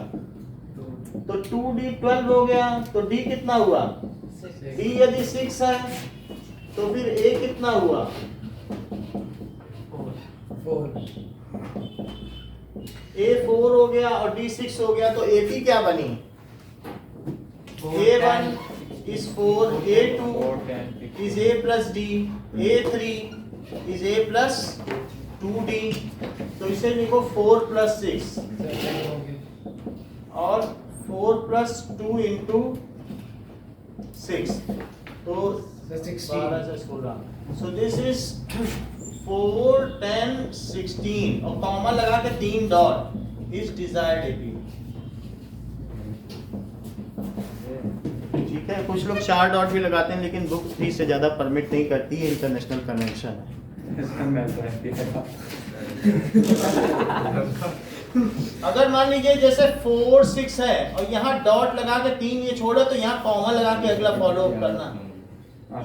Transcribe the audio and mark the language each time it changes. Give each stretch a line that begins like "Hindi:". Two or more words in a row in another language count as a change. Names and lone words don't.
Hindi: तो 2D 12 हो गया, तो D कितना हुआ? D यदि 6 है तो फिर A कितना हुआ? 4 A 4 हो गया और D 6 हो गया, तो AP क्या बनी?
English: A1 is 4, A2 is A plus D, A3 is A plus 2D,
Hindi: तो इसे लिखो
English: 4 plus 6 और 4 plus 2 into 6,
Hindi: तो 12 से 16।
English: So this is 4, 10, 16
Hindi: और कॉमा लगा के 3 डॉट
English: is desired AP।
Hindi: ठीक है, कुछ लोग 4 डॉट भी लगाते हैं लेकिन बुक 3 से ज्यादा परमिट नहीं करती है, इंटरनेशनल कन्वेंशन है। अगर मान लीजिए जैसे 4, 6 है और यहाँ डॉट लगा के 3 ये छोड़ा, तो यहाँ कॉमा लगा के अगला फॉलो अप करना।